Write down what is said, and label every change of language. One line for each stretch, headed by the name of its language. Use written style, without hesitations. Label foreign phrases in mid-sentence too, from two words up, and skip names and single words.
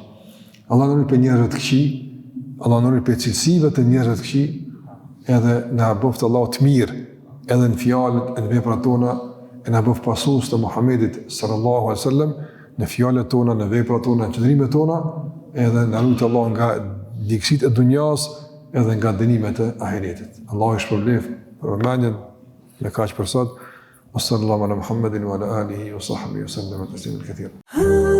Albanian: Allah na ruaj për njerëz të këqij, Allah na ruaj për cilësive të njerëzve të këqij, edhe na bëft Allahu të mirë, edhe në fjalët, në veprat tona, e na bëft pasues të Muhamedit
Arabic: صلى الله عليه وسلم,
Albanian: në fjalët tona, në veprat tona, në qëndrimet tona, edhe na ruaj Allahu nga ligësitë e dunjas, edhe nga dënimet e ahiretit. Allahu i shpërblet për vëmendjen me kaq për sot.
Arabic: صلى الله على محمد وعلى آله وصحبه وسلم تسليما كثيرا.